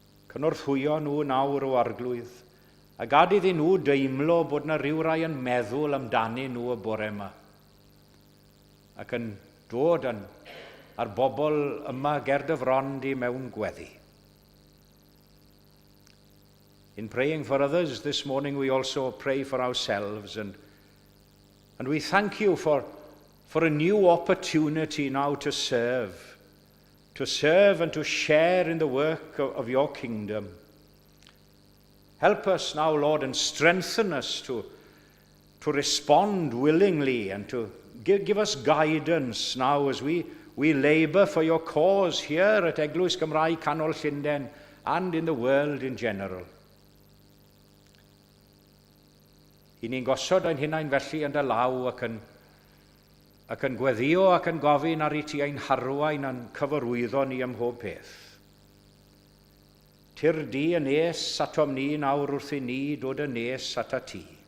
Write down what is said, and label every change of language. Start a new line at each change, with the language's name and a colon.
Welsh: Cynorthwyo nhw nawr o arglwydd, a gad iddyn nhw deimlo bod na ryw rai yn meddwl amdanyn nhw y bore yma, ac yn dod ar bobl yma ger dy fron di mewn gweddi.
English: In praying for others this morning, we also pray for ourselves, and we thank you for a new opportunity now to serve and to share in the work of your kingdom. Help us now, Lord, and strengthen us to respond willingly and to give us guidance now as we labor for your cause here at Eglwys Gymraeg, Canol, Llundain, and in the world in general.
Welsh: I ni'n gosod ein hunain felly yn dy law ac yn gweddio ac yn gofyn ar I ti ein harwain a'n cyfarwyddo ni ym mhob peth. Tir di yn nes atom ni nawr wrth i ni dod yn nes at y ti.